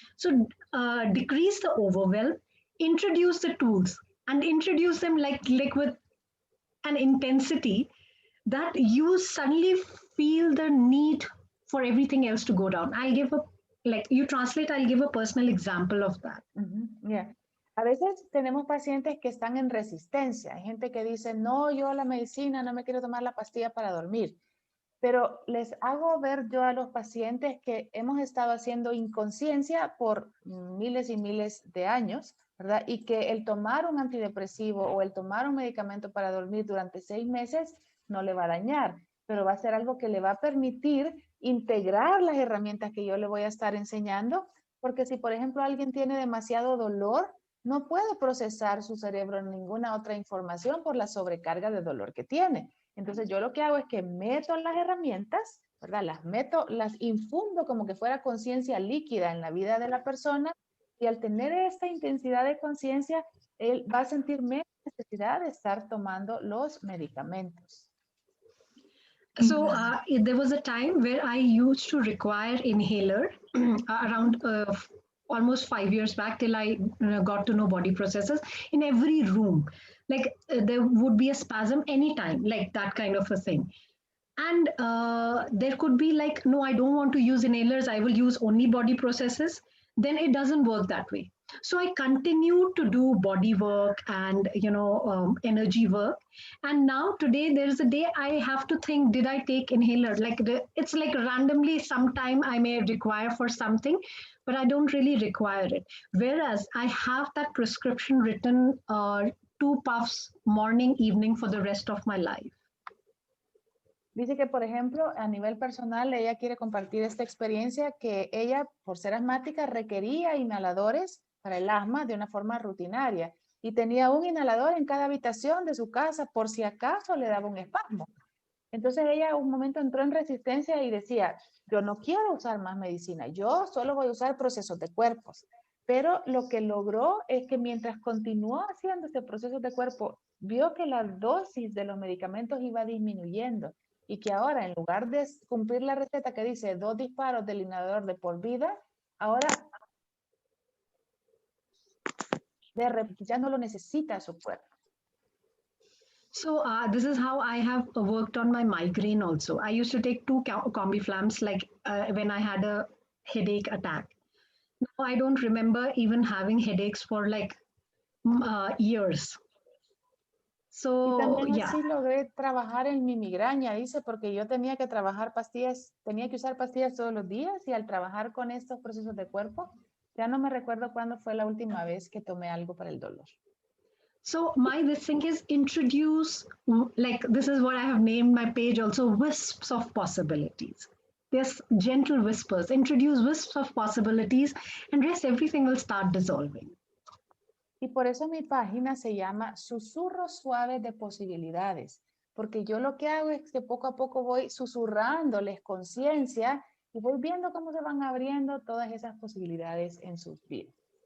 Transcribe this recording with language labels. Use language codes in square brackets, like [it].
[en] So decrease the overwhelm, introduce the tools, and introduce them like with an intensity that you suddenly feel the need for everything else to go down. I'll give a personal example of that. Yeah. [es] A veces tenemos pacientes que están en resistencia. Hay gente que dice, no, yo la medicina, no me quiero tomar la pastilla para dormir. Pero les hago ver yo a los pacientes que hemos estado haciendo inconsciencia por miles y miles de años, ¿verdad? Y que el tomar un antidepresivo o el tomar un medicamento para dormir durante 6 meses no le va a dañar, pero va a ser algo que le va a permitir integrar las herramientas que yo le voy a estar enseñando, porque si, por ejemplo, alguien tiene demasiado dolor, no puede procesar su cerebro ninguna otra información por la sobrecarga de dolor que tiene. Entonces yo lo que hago es que meto las herramientas, ¿verdad? Las infundo como que fuera conciencia líquida en la vida de la persona, y al tener esta intensidad de conciencia, él va a sentir menos necesidad de estar tomando los medicamentos. [en] So there was a time where I used to require inhaler around almost 5 years back, till I got to know body processes in every room. Like there would be a spasm anytime, like that kind of a thing. And there could be like, no, I don't want to use inhalers. I will use only body processes. Then it doesn't work that way. So I continue to do body work and energy work. And now today there is a day I have to think, did I take inhaler? It's like randomly sometime I may require for something, but I don't really require it. Whereas I have that prescription written, 2 puffs morning, evening for the rest of my life. [es] Dice que, por ejemplo, a nivel personal, ella quiere compartir esta experiencia que ella, por ser asmática, requería inhaladores para el asma de una forma rutinaria y tenía un inhalador en cada habitación de su casa por si acaso le daba un espasmo. Entonces ella un momento entró en resistencia y decía, yo no quiero usar más medicina, yo solo voy a usar procesos de cuerpos. Pero lo que logró es que mientras continuó haciendo este proceso de cuerpo, vio que la dosis de los medicamentos iba disminuyendo y que ahora en lugar de cumplir la receta que dice 2 disparos del inhalador de por vida, ahora ya no lo necesita su cuerpo. [en] So this is how I have worked on my migraine also. I used to take 2 Combiflams when I had a headache attack. Now I don't remember even having headaches for years. So, [es] y también así logré trabajar en mi migraña, dice, porque yo tenía que usar pastillas todos los días y al trabajar con estos procesos de cuerpo, ya no me recuerdo cuándo fue la última vez que tomé algo para el dolor. [en] So this thing is introduce, this is what I have named my page also, wisps of possibilities. Yes, gentle whispers, introduce wisps of possibilities and rest everything will start dissolving. [es] Y por eso mi página se llama Susurros Suaves de Posibilidades, porque yo lo que hago es que poco a poco voy susurrándoles conciencia y voy viendo cómo se van abriendo todas esas posibilidades en sus vidas.